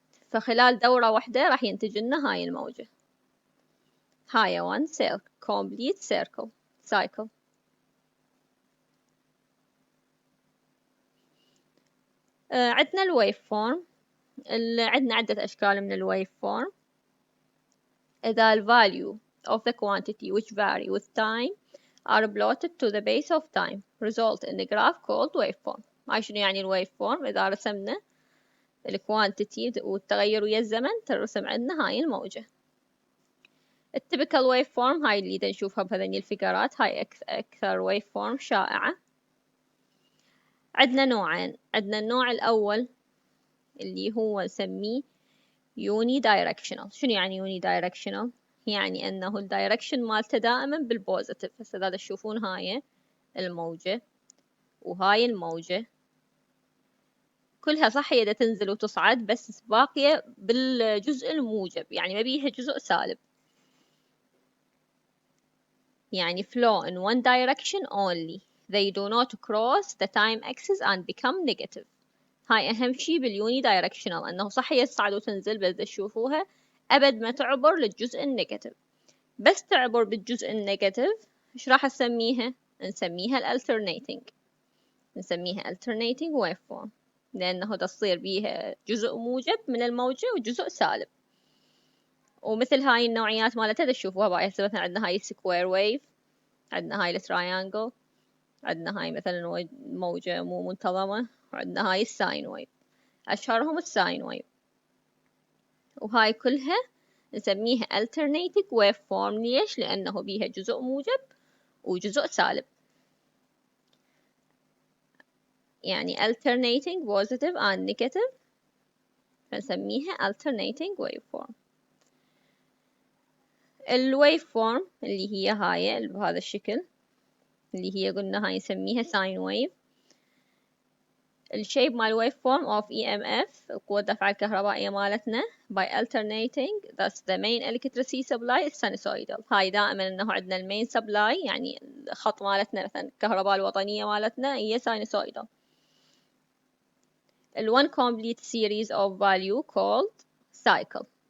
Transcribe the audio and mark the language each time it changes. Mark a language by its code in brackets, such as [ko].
[ar] فخلال دورة واحدة راح ينتج لنا هاي الموجة، هاي [en] one complete cycle. [ar] عندنا الويف فورم، عندنا عدة أشكال من الويف فورم. إذا ال [en] value of the quantity which vary with time are plotted to the base of time result in a graph called waveform. [ar] هاي شنو يعني الويف فورم؟ إذا رسمنا الكوانتيتي والتغير ويا الزمن ترسم عندنا هاي الموجة. التيبيكال ويف فورم هاي اللي نشوفها بهذني الفقرات، هاي أكثر ويف فورم شائعة. عندنا نوعين، عندنا النوع الأول اللي هو نسميه unidirectional. شنو يعني unidirectional؟ يعني أنه الدايركشن مالته دائما بالبوزيتيف. هسه إذا تشوفون هاي الموجة وهاي الموجة كلها صح هي تنزل وتصعد، بس باقية بالجزء الموجب، يعني ما بيها جزء سالب، يعني [en] flow in one direction only. They do not cross the time axis and become negative. [ar] هاي أهم شي باليوني دايركشنال، أنه صح يصعد وتنزل، بس تشوفوها أبد ما تعبر للجزء النيجاتيف. بس تعبر بالجزء النيجاتيف إيش راح نسميها؟ نسميها الالترنيتنج، نسميها [en] alternating waveform، [ar] لأنه تصير بيها جزء موجب من الموجة وجزء سالب. ومثل هاي النوعيات مالتها تشوفوها بقى. هسه مثلا عندنا هاي السكوير ويف، عندنا هاي التراينجل، عندنا هاي مثلا موجة مو منتظمة، وعندنا هاي الساين ويف، أشهرهم الساين ويف. وهاي كلها نسميها [en] alternating waveform. [ar] ليش؟ لأنه بيها جزء موجب وجزء سالب، يعني [en] alternating positive and negative، [ar] فنسميها [en] alternating waveform. [ar] الويف فورم اللي هي هاي بهذا الشكل، اللي هي قلنا هاي نسميها ساين ويف. الشيب مال ويف فورم [en] of EMF، [ar] قوة الدفعة الكهربائية مالتنا [en] by alternating thus the main electricity supply is sinusoidal. [ar] هاي دائما انه عندنا المين سبلاي، يعني الخط مالتنا مثلا الكهرباء الوطنية مالتنا هي sinusoidal. [en] one complete series of value called cycle.